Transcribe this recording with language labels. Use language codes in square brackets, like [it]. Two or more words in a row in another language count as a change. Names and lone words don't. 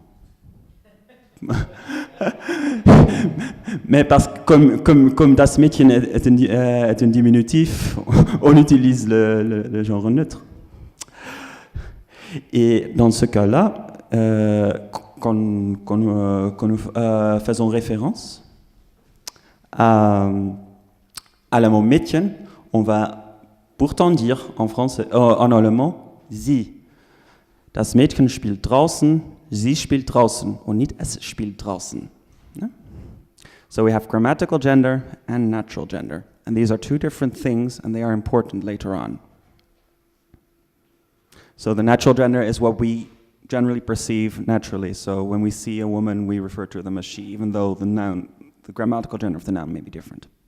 [fr] Mais parce que comme [de] das Mädchen [fr] est un diminutif, on utilise le genre neutre. Et dans ce cas-là, nous faisons référence à le mot Mädchen, on va pourtant dire en français, en allemand, [de] sie. Das Mädchen spielt draußen, sie spielt draußen und nicht es spielt draußen. [en] Yeah? So we have grammatical gender and natural gender. And these are two different things and they are important later on. So the natural gender is what we generally perceive naturally. So when we see a woman, we refer to them as she, even though the grammatical gender of the noun may be different.